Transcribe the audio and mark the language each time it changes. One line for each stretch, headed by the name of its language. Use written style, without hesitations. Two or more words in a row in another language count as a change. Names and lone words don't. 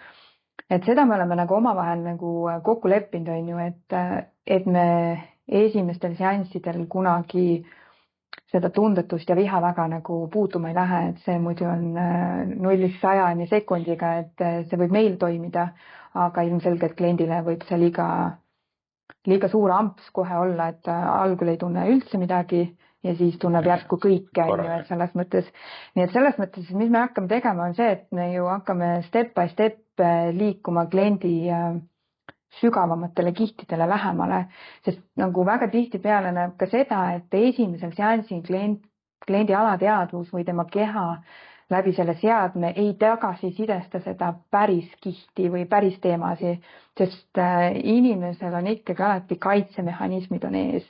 Estonian: Et seda me oleme nagu omavahel nagu kokku leppinud, on ju, et me esimestel seanssidel kunagi seda tundetust ja viha väga nagu puutuma ei lähe, et see muidu on 0-100 sekundiga, et see võib meil toimida, aga ilmselgelt kliendile võib see liiga suur amps kohe olla, et algul ei tunne üldse midagi ja siis tunneb järsku kõike, et selles mõttes. Nii et selles mõttes, mis me hakkame tegema, on see, et me ju hakkame
English: step by step
Estonian: liikuma kliendi sügavamatele kihtidele lähemale, sest nagu väga tihtipeale näeb ka seda, et esimesel seansil kliendi alateadvus või tema keha läbi selle seadme ei tagasisidesta seda päris kihti või päris teemasi, sest inimesel on ikkagi alati kaitsemehhanismid on ees.